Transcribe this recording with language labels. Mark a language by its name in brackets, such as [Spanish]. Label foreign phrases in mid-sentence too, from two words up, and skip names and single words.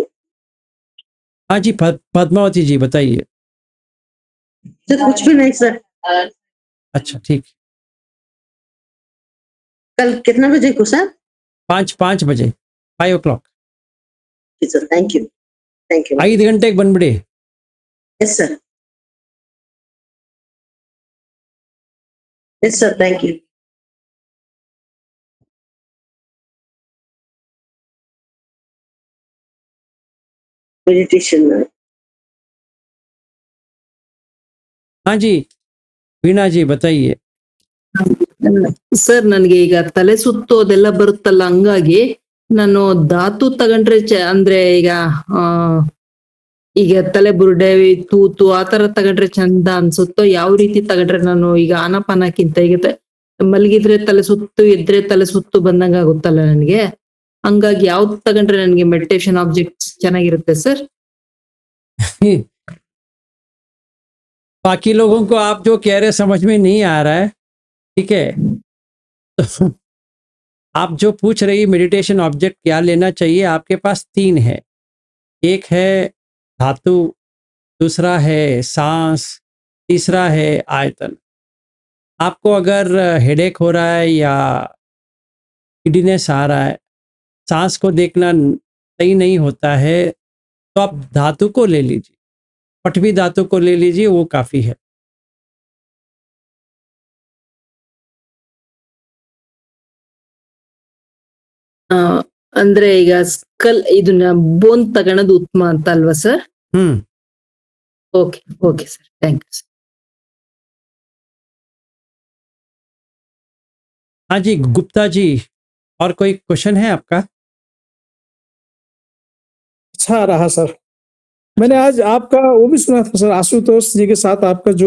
[Hindi] हाँ जी, पद्मावती जी बताइए। सर कुछ भी नहीं सर। अच्छा, ठीक। कल कितना बजे को सर? 5 बजे, 5 o'clock। [English] sir thank you, thank you. [Kannada] 5 ಗಂಟೆಗೆ ಬಂದ್ಬಿಡಿ। [English] yes sir, yes sir, thank you. [Hindi] मेडिटेशन में हाँ जी, वीणा जी बताइए। [Kannada] ಸರ್ ನನ್ಗೆ ಈಗ ತಲೆ ಸುತ್ತು ಅದೆಲ್ಲ ಬರುತ್ತಲ್ಲ, ಹಂಗಾಗಿ ನಾನು ಧಾತು ತಗೊಂಡ್ರೆ ಅಂದ್ರೆ ಈಗ ತಲೆ ಬುರುಡೆ, ತೂತು ಆತರ ತಗೊಂಡ್ರೆ ಚಂದ ಅನ್ಸುತ್ತೋ? ಯಾವ ರೀತಿ ತಗೊಂಡ್ರೆ ನಾನು ಈಗ ಆನಪಾನಕ್ಕಿಂತ ಈಗ ಮಲಗಿದ್ರೆ ತಲೆ ಸುತ್ತು, ಎದ್ರೆ ತಲೆ ಸುತ್ತು ಬಂದಂಗ ಆಗುತ್ತಲ್ಲ ನನ್ಗೆ, ಹಂಗಾಗಿ ಯಾವ್ದು ತಗೊಂಡ್ರೆ ನನ್ಗೆ [English] meditation objects [Kannada] ಚೆನ್ನಾಗಿರುತ್ತೆ ಸರ್? [Hindi] बाकी लोगों को आप जो कह रहे समझ में नहीं आ रहा है, ठीक है। तो आप जो पूछ रही [English] meditation object [Hindi] क्या लेना चाहिए, आपके पास 3 है। एक है धातु, दूसरा है सांस, तीसरा है आयतन। आपको अगर हेडेक हो रहा है या गिडीनेस आ रहा है, सांस को देखना सही नहीं होता है, तो आप धातु को ले लीजिए, पटवी धातु को ले लीजिए, वो काफ़ी है। [Kannada] ಅಂದ್ರೆ ಈಗ ಸ್ಕಲ್ ಇದನ್ನ ಬೋನ್ ತಗೊಳೋದು ಉತ್ತಮ ಅಂತ ಅಲ್ವಾ ಸರ್? [English] okay, okay sir, thank you sir. [Hindi] हाँ जी, गुप्ता जी, और कोई क्वेश्चन है आपका? अच्छा रहा सर। मैंने आज आपका वो भी सुना था सर, आशुतोष जी के साथ आपका जो